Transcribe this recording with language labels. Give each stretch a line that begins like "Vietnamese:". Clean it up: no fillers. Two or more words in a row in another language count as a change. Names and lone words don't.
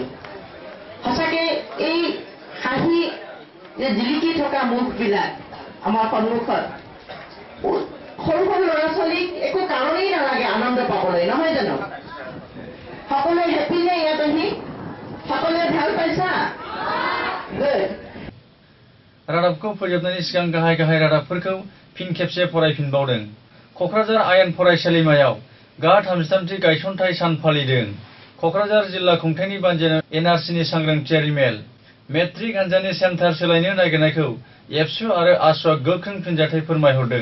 Assamese: সঁচাকৈ এই হাঁহি যে জিলিকি থকা মুখবিলাক আমাৰ সন্মুখত, সৰু ল'ৰা ছোৱালীক একো কাৰণেই নালাগে আনন্দ পাবলৈ, নহয় জানো? সকলোৱে হেপী নে ইয়াত আহি? সকলোৱে ভাল পাইছা?
Bodo: रादाबखौ फोजोबनायनि सिगां गाहाय रादाबफोरखौ फिन खेबसे फरायफिनबावदों। क'क्राझार आयेन फरायसालिमायाव गा 33थि गायसनथाय सान फालिदों। क'क्राझार जिल्ला खुंथायनि बानजायनायाव एनआरसिनि सांग्रांथियारि मेल। मेट्रिक आनजादनि सेन्टार सोलायनो नागिरनायखौ एबसु आरो आसुआ गोख्रों फिनजाथाय फोरमायहरदों।